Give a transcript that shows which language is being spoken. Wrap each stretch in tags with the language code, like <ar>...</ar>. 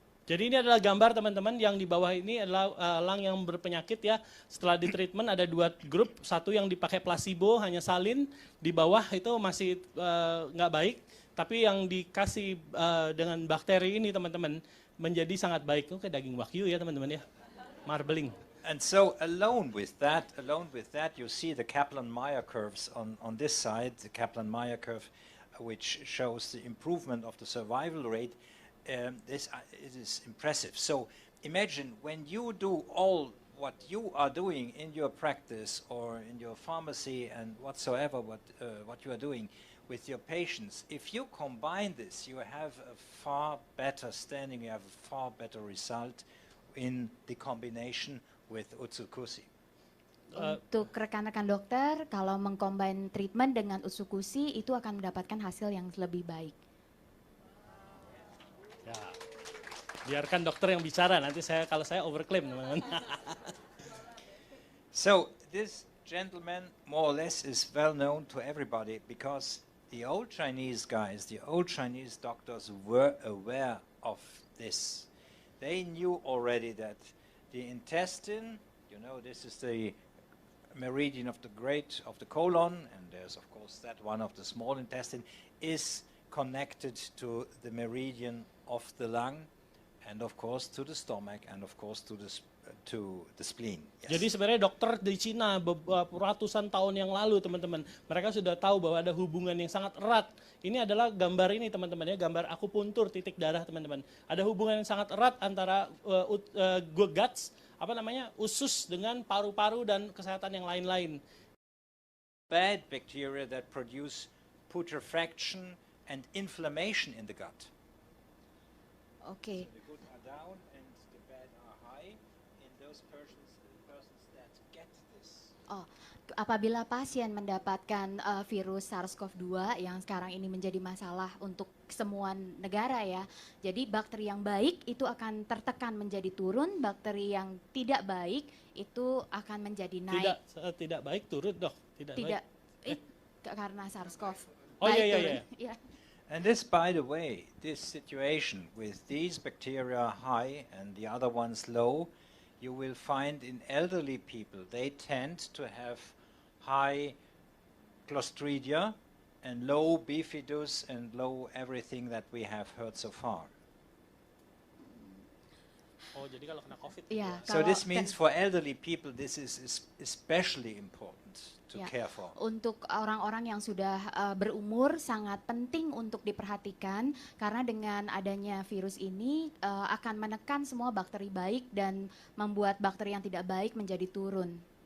<id>Jadi ini adalah gambar, teman-teman, yang di bawah ini adalah elang yang berpenyakit ya. Setelah di treatment ada dua grup, satu yang dipakai placebo hanya salin, di bawah itu masih nggak baik. Tapi yang dikasih dengan bakteri ini, teman-teman, menjadi sangat baik. Itu kayak daging wagyu ya, teman-teman ya. Marbling.</id> <en>And so alone with that, you see the Kaplan-Meier curves on this side, the Kaplan-Meier curve, which shows the improvement of the survival rate. It is impressive. So imagine when you do all what you are doing in your practice or in your pharmacy and whatsoever what you are doing, with your patients, if you combine this, you have a far better standing, you have a far better result in the combination with Utsukushhii.</en> <id>Untuk rekan-rekan dokter, kalau mengcombine treatment dengan Utsukushhii itu akan mendapatkan hasil yang lebih baik. Ya, biarkan dokter yang bicara, nanti kalau saya overclaim teman-teman.</id> <en>So this gentleman more or less is well known to everybody because the old Chinese guys, the old Chinese doctors were aware of this. They knew already that the intestine, you know, this is the meridian of the colon, and there's of course that one of the small intestine, is connected to the meridian of the lung, and of course to the stomach, and of course to the spleen. Yes.</en> <id>Jadi sebenarnya dokter di Cina ratusan tahun yang lalu teman-teman, mereka sudah tahu bahwa ada hubungan yang sangat erat. Ini adalah gambar ini teman-teman ya, gambar akupuntur titik darah teman-teman. Ada hubungan yang sangat erat antara guts, usus dengan paru-paru dan kesehatan yang lain-lain.</id> <en>Bad bacteria that produce putrefaction and inflammation in the gut. Oke. So the good are down and the bad are high in those persons that get this.</en> <id>Apabila pasien mendapatkan virus SARS-CoV-2 yang sekarang ini menjadi masalah untuk semua negara ya. Jadi bakteri yang baik itu akan tertekan menjadi turun, bakteri yang tidak baik itu akan menjadi naik. Tidak baik turun dok, tidak baik. Karena SARS-CoV. Oh iya. Ya.</id> <en>And this, by the way, this situation with these bacteria high and the other ones low, you will find in elderly people, they tend to have high Clostridia and low bifidus and low everything that we have heard so far.</en> <id>Oh, jadi kalau kena COVID. Ya,</id> <en>So this means for elderly people, this is especially important to care for.</en> <id>Untuk orang-orang yang sudah berumur sangat penting untuk diperhatikan karena dengan adanya virus ini akan menekan semua bakteri baik dan membuat bakteri yang tidak baik menjadi turun.</id>